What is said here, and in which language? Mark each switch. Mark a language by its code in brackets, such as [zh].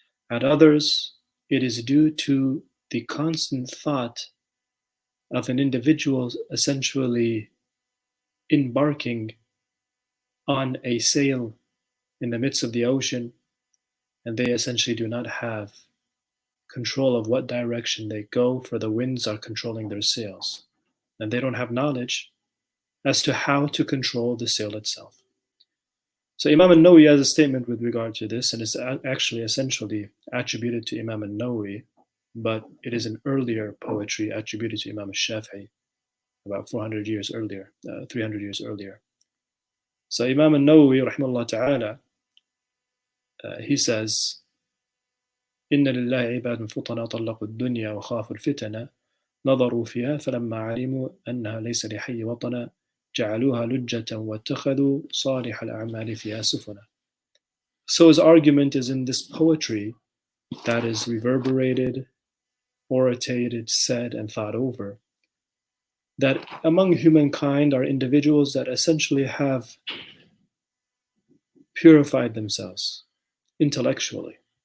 [en] At others, it is due to the constant thought of an individual essentially embarking on a sail in the midst of the ocean, and they essentially do not have control of what direction they go, for the winds are controlling their sails, and they don't have knowledge as to how to control the sail itself. So Imam al-Nawawi has a statement with regard to this, and it's actually essentially attributed to Imam al-Nawawi, but it is an earlier poetry attributed to Imam al-Shafi'i about 400 years earlier, 300 years earlier. So Imam al-Nawawi, rahimahullah ta'ala, he says, [ar] إن لله عباد فطنا طلقوا الدنيا وخافوا الفتنة نظروا فيها فلما علموا أنها ليس لحي وطنا جعلوها لجة واتخذوا صالح الأعمال فيها سفنا. [en] So his argument is in this poetry that is reverberated, orated, said, and thought over, that among humankind are individuals that essentially have purified themselves intellectually.